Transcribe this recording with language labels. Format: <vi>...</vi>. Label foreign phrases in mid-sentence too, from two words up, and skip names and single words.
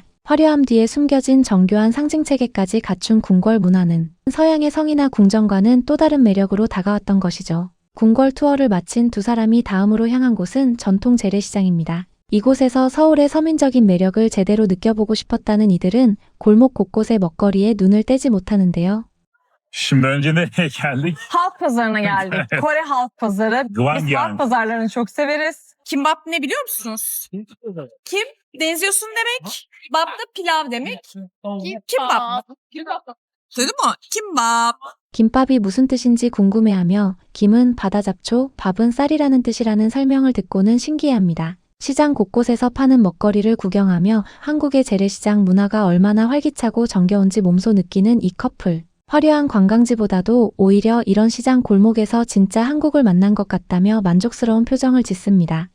<ko>화려함 뒤에 숨겨진 정교한 상징체계까지 갖춘 궁궐 문화는 서양의 성이나 궁정과는 또 다른 매력으로 다가왔던 것이죠. 궁궐 투어를 마친 두 사람이 다음으로 향한 곳은 전통 재래시장입니다. 이곳에서 서울의 서민적인 매력을 제대로 느껴보고 싶었다는 이들은 골목 곳곳의 먹거리에 눈을 떼지 못하는데요.</ko> <tr>Şimdi önce nereye geldik? Halk pazarına geldik. Kore halk pazarı. Biz Gwangyang. halk pazarlarını çok severiz. Kimbap ne biliyor musunuz? Kim? Deniz yosun demek. Bap da pilav demek. Kimbap. Duydun mu? Kimbap.</tr> <ko>김밥이 무슨 뜻인지 궁금해하며 김은 바다 잡초, 밥은 쌀이라는 뜻이라는 설명을 듣고는 신기해합니다. 시장 곳곳에서 파는 먹거리를 구경하며 한국의 재래시장 문화가 얼마나 활기차고 정겨운지 몸소 느끼는 이 커플. 화려한 관광지보다도 오히려 이런 시장 골목에서 진짜 한국을 만난 것 같다며 만족스러운 표정을 짓습니다.</ko>